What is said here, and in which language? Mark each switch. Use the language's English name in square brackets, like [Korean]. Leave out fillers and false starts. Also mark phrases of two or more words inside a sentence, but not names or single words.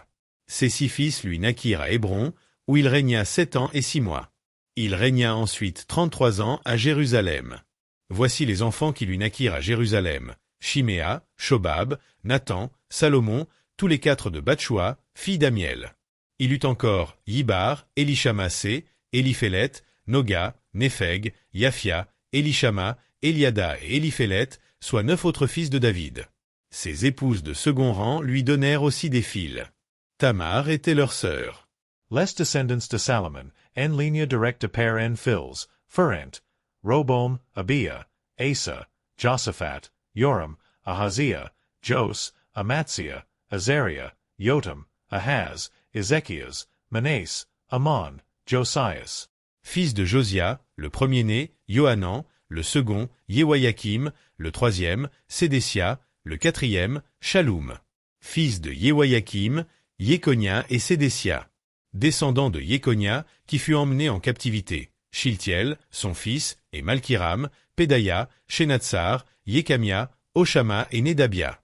[French] Ces 6 fils lui naquirent à Hébron, où il régna 7 ans et 6 mois. Il régna ensuite 33 ans à Jérusalem. Voici les enfants qui lui naquirent à Jérusalem. Shiméa, Shobab, Nathan, Salomon, tous les 4 de Batchoua, fille d'Amiel. Il eut encore Yibar, Élishamasé, Éliphélet, Noga, Népheg, Yaphia, Élishama, Eliada et Éliphélet, soit 9 autres fils de David. Ses épouses de second rang lui donnèrent aussi des filles. Tamar était leur sœur. Les descendants de Salomon, en ligne directe par en fils, furent Roboam, Abiah, Asa, Josaphat, Joram, Ahaziah, Jos, Amaziah, Azariah, Jotam, Ahaz, Ézéchias, Manasse, Amon, Josias. Fils de Josia, le premier-né, Johanan, le second, Jehoiakim, le troisième, Sédécia, le quatrième, Shaloum. Fils de Jehoiakim, Jéconia et Sédécia. Descendant de Jéconia, qui fut emmené en captivité, Shiltiel, son fils, et Malkiram, Pédaïa, Shenatsar, Jékamia, Oshama et Nédabia.